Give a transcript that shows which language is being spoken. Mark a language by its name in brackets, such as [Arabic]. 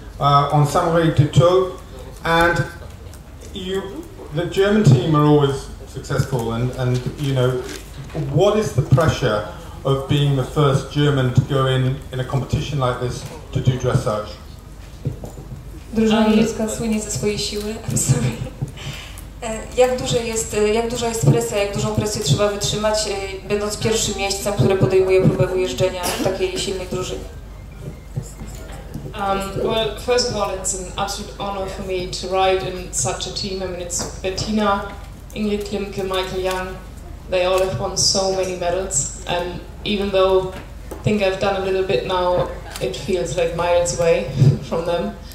[English] on Samurai de Tours, and the German team are always successful, and you know, what is the pressure of being the first German to go in a competition like this to do dressage? [Polish] Drużyna niemiecka słynie ze swojej siły. [English] I'm sorry. [Polish] Jak duża jest presja, jak dużą presję trzeba wytrzymać, będąc pierwszym miejscem, które podejmuje próbę ujeżdżenia takiej silnej drużyny? [English] Well, first of all, it's an absolute honor for me to ride in such a team. I mean, it's Bettina, Ingrid Klimke, Michael Young. They all have won so many medals, and even though I think I've done a little bit now, it feels like miles away from them.